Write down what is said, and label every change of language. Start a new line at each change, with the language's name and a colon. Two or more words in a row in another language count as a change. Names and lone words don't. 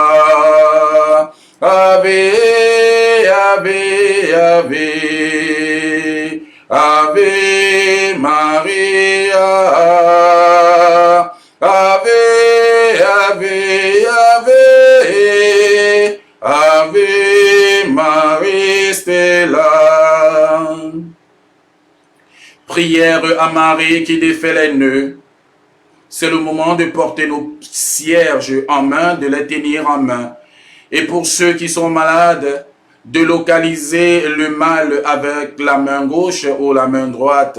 Latin: Ave, Ave, Ave, Ave Maria. Ave, Ave, Ave, Ave Maria Stella.
French: Prière à Marie qui défait les nœuds. c'est le moment de porter nos cierges en main, de les tenir en main. Et pour ceux qui sont malades, de localiser le mal avec la main gauche ou la main droite.